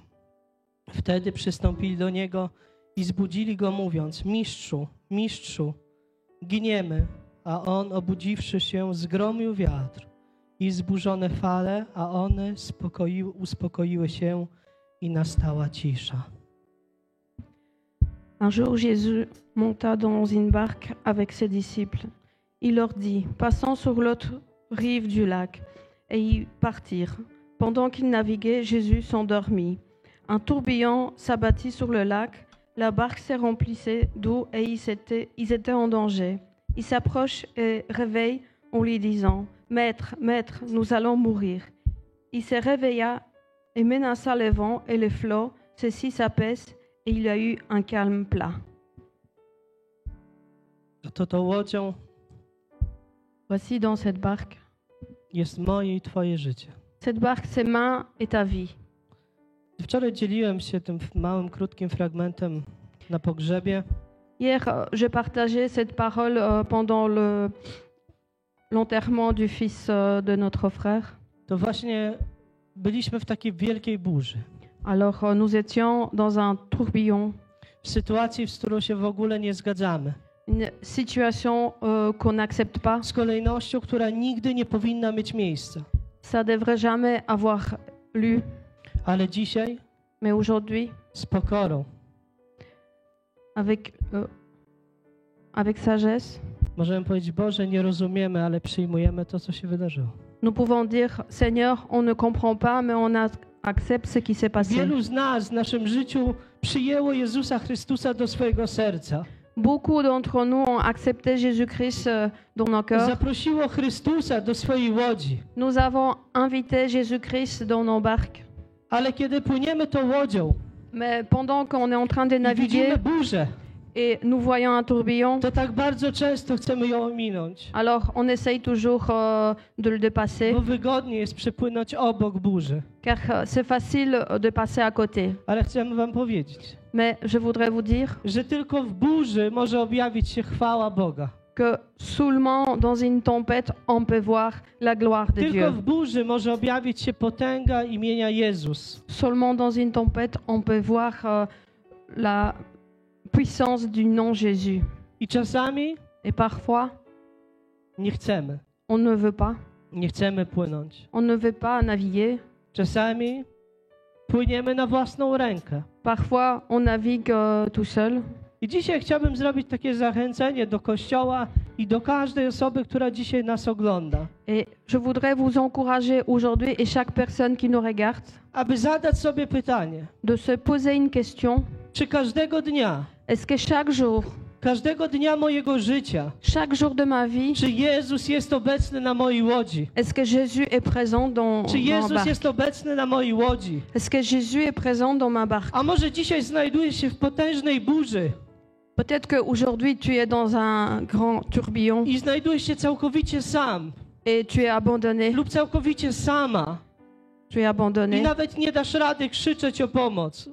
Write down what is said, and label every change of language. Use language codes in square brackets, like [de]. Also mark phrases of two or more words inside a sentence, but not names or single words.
[pl] Wtedy przystąpili do niego i zbudzili go, mówiąc: mistrzu, mistrzu, giniemy. A on, obudziwszy się, zgromił wiatr i zburzone fale, a one uspokoiły się i nastała cisza. [fr] Un jour, Jésus monta dans une barque avec ses disciples. Il leur dit: passons sur l'autre rive du lac. Et ils partirent. Pendant qu'ils naviguaient, Jésus s'endormit. Un tourbillon s'abattit sur le lac. La barque se remplissait d'eau et ils étaient en danger. Il s'approche et réveille en lui disant: Maître, Maître, nous allons mourir. Il se réveilla et menaça le vent et les flots. Ceux-ci s'apaisent et il y a eu un calme plat. [pl] To łodzią [fr] Voici dans cette barque. [pl] jest moje i twoje życie. [fr] Cette barque, c'est ma et ta vie. [pl] Wczoraj dzieliłem się tym małym, krótkim fragmentem na pogrzebie. [fr] Hier, j'ai partagé cette parole pendant l'enterrement du fils de notre frère. [pl] To właśnie byliśmy w takiej wielkiej burzy. [fr] Alors, nous étions dans un tourbillon, [pl] W sytuacji, z którą się w ogóle nie zgadzamy. [fr] une situation qu'on n'accepte pas. [pl] Z kolejnością, która nigdy nie powinna mieć miejsca. [fr] Ça devrait jamais avoir lieu, [pl] Ale dzisiaj [fr] mais aujourd'hui, [pl] z pokorą [fr] avec sagesse, [pl] możemy powiedzieć: Boże, nie rozumiemy, ale przyjmujemy to, co się wydarzyło. [fr] nous pouvons dire: Seigneur, on ne comprend pas, mais on accepte ce qui s'est passé. [pl] Wielu z nas w naszym życiu przyjęło Jezusa Chrystusa do swojego serca. [fr] Beaucoup d'entre nous ont accepté Jésus-Christ dans nos cœurs. [pl] Zaprosiło Chrystusa do swojej łodzi. [fr] Nous avons invité Jésus-Christ dans nos barques. [pl] Ale kiedy płyniemy tą łodzią [fr] Mais pendant qu'on est en train de [pl] i [fr] naviguer [pl] widzimy burzę, [fr] et nous voyons un tourbillon, [pl] to tak bardzo często chcemy ją ominąć, [fr] alors on essaye toujours de le dépasser, [pl] bo wygodniej jest przepłynąć obok burzy. [fr] car c'est facile de passer à côté. [pl] Ale chcemy wam powiedzieć, [fr] Mais je voudrais vous dire [pl] że tylko w burzy może objawić się chwała Boga. [fr] que seulement dans une tempête, on peut voir la gloire de [pl] Tylko [fr] Dieu. [pl] w burzy może objawić się potęga imienia Jezus. [fr] Seulement dans une tempête, on peut voir la puissance du nom Jésus. [pl] I czasami [fr] Et parfois, [pl] nie chcemy. [fr] on ne veut pas. [pl] Nie chcemy płynąć. [fr] On ne veut pas naviguer. [pl] Czasami płyniemy na własną rękę. [fr] Parfois, on navigue tout seul. [pl] I dzisiaj chciałbym zrobić takie zachęcenie do Kościoła i do każdej osoby, która dzisiaj nas ogląda, [fr] Et je voudrais vous encourager aujourd'hui, et chaque personne qui nous regarde, [pl] aby zadać sobie pytanie, [fr] de se poser une question. [pl] czy każdego dnia, [fr] Est-ce que [pl] każdego dnia mojego życia, [fr] chaque jour de ma vie, [pl] czy Jezus jest obecny na mojej łodzi? [fr] est-ce que Jésus est présent dans [pl] Czy [fr] ma [pl] Jezus [fr] barque? [pl] jest obecny na mojej łodzi? [fr] Est-ce que Jésus est présent dans ma barque? [pl] A może dzisiaj znajdujesz się w potężnej burzy [fr] Peut-être qu'aujourd'hui, tu es dans un grand tourbillon [pl] i znajdujesz się całkowicie sam [fr] et tu es abandonné. [pl] lub całkowicie sama [fr] Tu es [pl] i [fr] abandonné [pl] nawet nie dasz rady krzyczeć o pomoc,